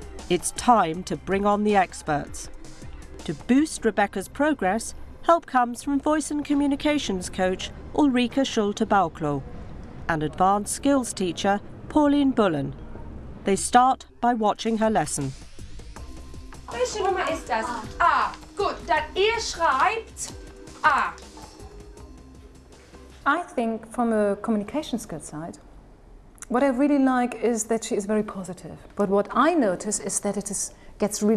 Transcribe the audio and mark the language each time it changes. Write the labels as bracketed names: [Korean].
[English] It's time to bring on the experts. To boost Rebecca's progress, help comes from voice and communications coach Ulrika Schulte-Bauklo and advanced skills teacher Pauline Bullen. They start by watching her lesson. [German] Welche Nummer ist das? Ah, gut, dann ihr schreibt A. Ah. [English] I think from a communication skill side, what I really like is that she is very positive. But what I notice is that it gets really